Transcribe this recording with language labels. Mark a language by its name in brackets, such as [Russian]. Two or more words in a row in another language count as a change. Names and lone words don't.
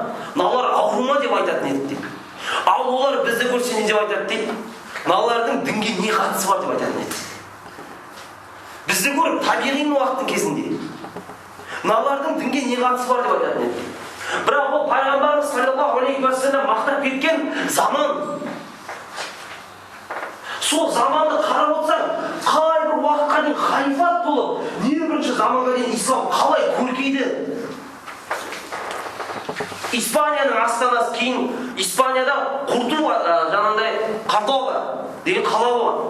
[Kazakh] Мыналар ауру ма деп айтатын едік дейді. Ал олар бізді көрсе не деп айтады дейді? Мыналардың дінге не қатысы бар деп айтатын едік. Бізді көріп табиғин уақыттың кезінде мыналардың дінге не қатысы бар деп айтатын едік. Бірақ ол пайғамбарымыз [Arabic] صلى الله عليه وسلم [Kazakh] мақтап кеткен заман. Сол заманды қарап отырсаң, қай бір уақытқа дейін халифат болып, не бірінші заманға дейін ислам қалай көркейді. Испанияның астанасы, кейін Испанияда Кордова деген қала болған.